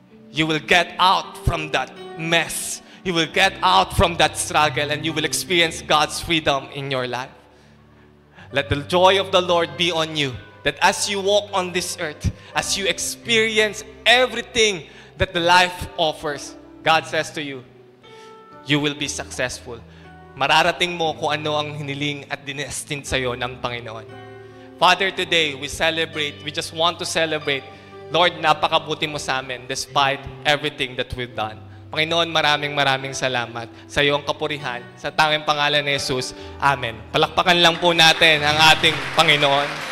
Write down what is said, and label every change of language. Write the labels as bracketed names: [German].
[English] You will get out from that mess. You will get out from that struggle and you will experience God's freedom in your life. Let the joy of the Lord be on you. That as you walk on this earth, as you experience everything that the life offers, God says to you, you will be successful. [Filipino] Mararating mo kung ano ang hiniling at dinestined sa'yo ng Panginoon. [English] Father, today, we just want to celebrate. Lord, [Filipino] napakabuti mo sa amin [English] despite everything that we've done. [Filipino] Panginoon, maraming salamat sa iyong kapurihan. Sa tanging pangalan ni Jesus. Amen. Palakpakan lang po natin ang ating Panginoon.